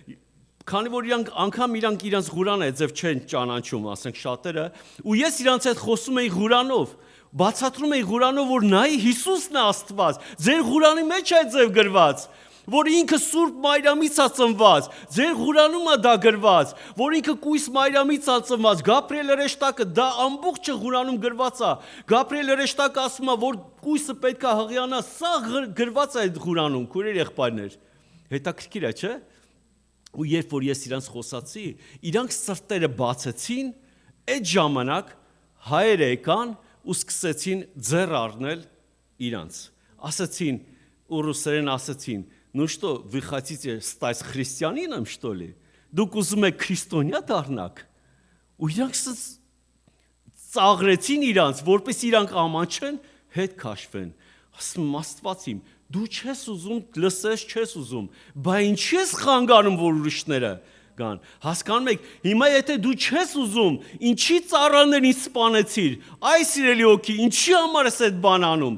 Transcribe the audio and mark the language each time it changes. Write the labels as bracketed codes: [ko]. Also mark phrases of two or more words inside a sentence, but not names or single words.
[hy] Քանի որ իրանք իրանց Ղուրանը ձև չեն ճանաչում, ասենք շատերը, ու ես իրանց հետ խոսում էի Ղուրանով, բացատրում էի Ղուրանով, որ նայի Հիսուսն է Աստված, ձեր Ղուրանի մեջ է ձև գրված, որ ինքը Սուրբ Մարիամից է ծնված, ձեր Ղուրանում է դա գրված, որ ինքը Կույս Մարիամից է ծնված, Գաբրիել հրեշտակը դա ամբողջը Ղուրանում գրված է, Գաբրիել հրեշտակը ասում է, որ Կույսը պետք է հղիանա, սա գրված է այդ Ղուրանում, քույրեր եղբայրներ, հետաքրքիր է, չէ՞։ Ու երբ որ ես իրանց խոսացի, իրանք սրտերը բացեցին, այդ ժամանակ հայերը եկան ու սկսեցին ձեռ առնել իրանց, ասացին ու ռուսերեն ասացին, [ru] ну что, вы хотите стать христианином, что ли? [hy] Դուք ուզում եք քրիստոնյա դառնաք։ Ու իրանք ծաղրեցին իրանց, որպես իրանք ամանչեն, հետ քաշվեն։ Ասում Աստված իմ, դու չես ուզում, լսես չես ուզում, բա ինչի ես խանգարում, որ ուրիշները գան։ Հասկանում եք, հիմա եթե դու չես ուզում, ինչի ծառաներին սպանեցիր, այ սիրելի հոգի, ինչի համար ես այդ բան անում,